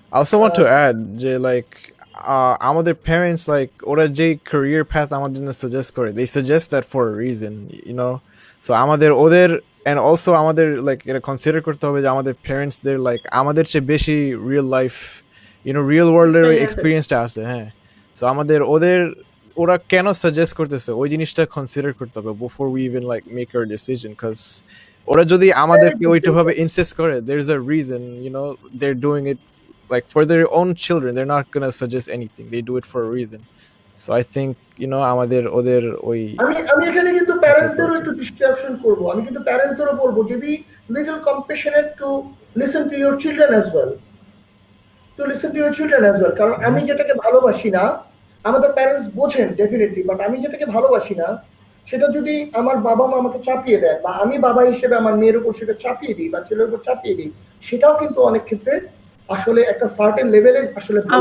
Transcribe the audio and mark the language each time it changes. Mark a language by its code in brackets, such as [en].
[en] I also want to add [bn] যে [en] like আমাদের parents like ওরা যে career path [bn] আমাদের জন্য [en] suggest করে, they suggest that for a reason, you know. [bn] So আমাদের ওদের and also আমাদের like এটা consider করতে হবে যে আমাদের parents দের like আমাদের চেয়ে বেশি [en] real life, you know, real world [bn] এর experience-টা আছে। [en] হ্যাঁ, so [bn] আমাদের ওরা কেন [en] suggest করতেছে [bn] ওই জিনিসটা [en] consider [bn] করতে হবে [en] before we even like make our decision, because [bn] ওরা যদি আমাদেরকে ওইটাভাবে [en] insist করে, there's a reason, you know, they're doing it like for their own children. They're not gonna suggest anything, they do it for a reason. So I think, you know, [bn] আমাদের ওদের ওই আমি এখানে কিন্তু প্যারেন্টসদেরও একটু ডিস্ট্রাকশন করব। আমি কিন্তু প্যারেন্টসদেরও বলবো যে [en] be little compassionate to listen to your children as well, [bn] কারণ আমি যেটাকে ভালোবাসি না, আমাদের প্যারেন্টস বোঝেন ডেফিনেটলি, বাট আমি যেটাকে ভালোবাসি না সেটা যদি আমার বাবা মা আমাকে চাপিয়ে দেয়, বা আমি বাবা হিসেবে আমার মেয়ের উপর সেটা চাপিয়ে দিই বা ছেলের উপর চাপিয়ে দিই, সেটাও কিন্তু অনেক ক্ষেত্রে আসলে একটা সার্টেন লেভেলে আসলে